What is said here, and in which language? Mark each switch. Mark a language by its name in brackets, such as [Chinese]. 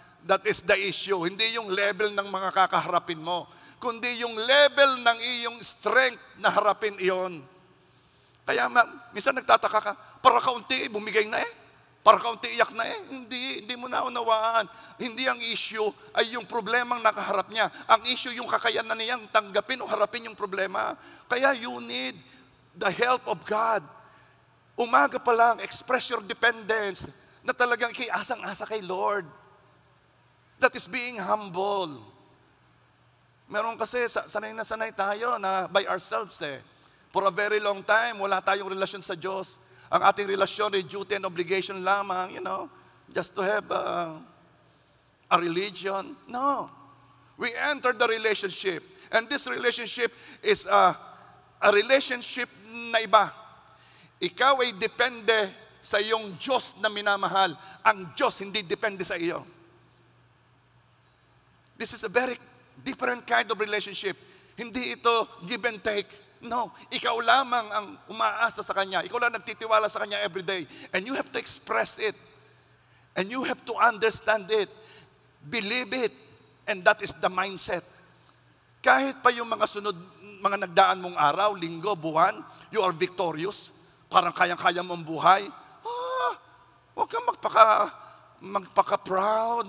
[English] That is the issue. [Filipino] Hindi yung level ng mga kakaharapin mo, kundi yung level ng iyong strength na harapin iyon. Kaya minsan nagtataka ka, para kaunti, bumigay na Para kaunti iyak na, hindi mo naunawaan. Hindi ang issue ay yung problemang nakaharap niya. Ang issue yung kakayanan niyang tanggapin o harapin yung problema. [English] Kaya you need the help of God. [Filipino] Umaga pa lang, [English] express your dependence [Filipino] na talagang asang-asa kay Lord. [English] That is being humble. [Filipino] Meron kasi, sanay na sanay tayo na [English] by ourselves For a very long time, [Filipino] wala tayong relasyon sa Diyos. Ang ating relasyon ay [English] duty and obligation lamang, just to have a religion. No. We enter the relationship. And this relationship is a relationship [Filipino] na iba. Ikaw ay depende sa iyong Diyos na minamahal. Ang Diyos hindi depende sa iyo. [English] This is a very different kind of relationship. [Filipino] Hindi ito give and take. No, ikaw lamang ang umaasa sa Kanya. Ikaw lang nagtitiwala sa Kanya [English] every day. And you have to express it. And you have to understand it. Believe it. And that is the mindset. [Filipino] Kahit pa yung mga nagdaan mong araw, linggo, buwan, [English] you are victorious. [Filipino] Parang kayang-kaya mong buhay. Huwag kang magpaka-proud.